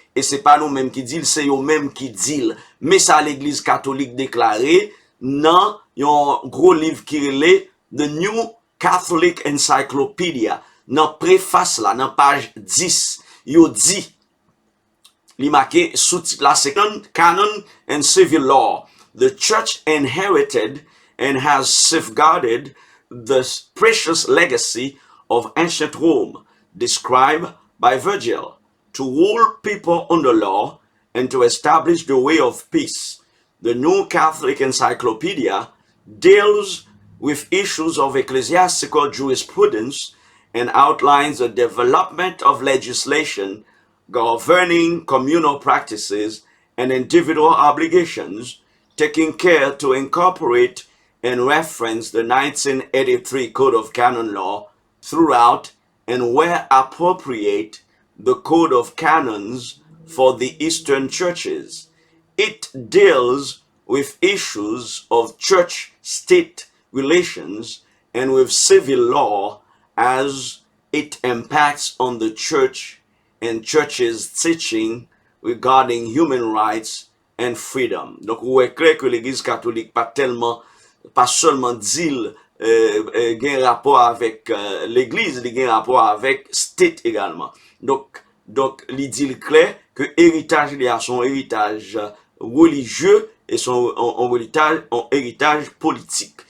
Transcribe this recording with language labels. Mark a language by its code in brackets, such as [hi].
[fr] Et c'est pas nous-mêmes qui disent, c'est eux-mêmes qui disent. Mais ça l'Église catholique déclaré dans un gros livre qui est The New Catholic Encyclopedia. Dans préface là, dans page 10, il dit, il marqué sous-titre là, [en] Second Canon and Civil Law. The Church inherited and has safeguarded the precious legacy of ancient Rome, described by Virgil, to rule people under law and to establish the way of peace. The New Catholic Encyclopedia deals with issues of ecclesiastical jurisprudence and outlines the development of legislation governing communal practices and individual obligations, taking care to incorporate and reference the 1983 Code of Canon Law throughout and where appropriate the Code of Canons for the Eastern churches. It deals with issues of church-state relations and with civil law as it impacts on the church and church's teaching regarding human rights and freedom. [fr] Donc, vous est clair que l'Église catholique pas seulement dit gain rapport avec l'Église, il gain rapport avec state également. Donc, il dit clair que héritage il a son héritage religieux et son héritage politique.